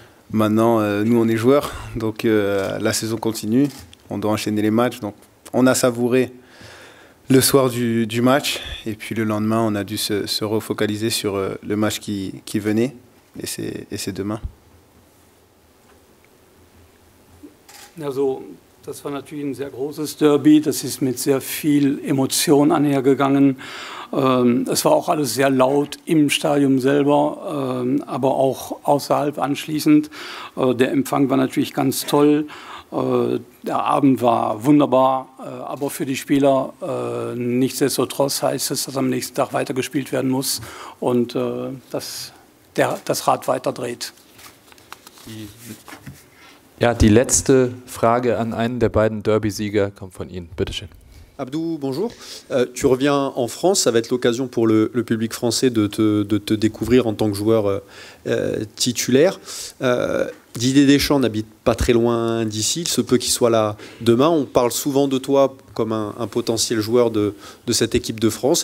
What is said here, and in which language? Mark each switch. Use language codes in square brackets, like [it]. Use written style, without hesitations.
[fr] Maintenant, nous on est joueurs, donc la saison continue, on doit enchaîner les matchs. Donc on a savouré le soir du match et puis le lendemain on a dû se refocaliser sur le match qui venait et c'est demain. [de] Also, das war natürlich ein sehr großes Derby, das ist mit sehr viel Emotion einhergegangen. Es war auch alles sehr laut im Stadion selber, aber auch außerhalb anschließend. Der Empfang war natürlich ganz toll. Der Abend war wunderbar, aber für die Spieler nichtsdestotrotz heißt es, dass am nächsten Tag weitergespielt werden muss und dass das Rad weiter dreht. Ja, die letzte Frage an einen der beiden Derby-Sieger kommt von Ihnen. Bitte schön. [fr] Abdou, bonjour. Tu reviens en France, ça va être l'occasion pour le public français de te découvrir en tant que joueur titulaire. Didier Deschamps n'habite pas très loin d'ici, il se peut qu'il soit là demain. On parle souvent de toi comme un potentiel joueur de cette équipe de France.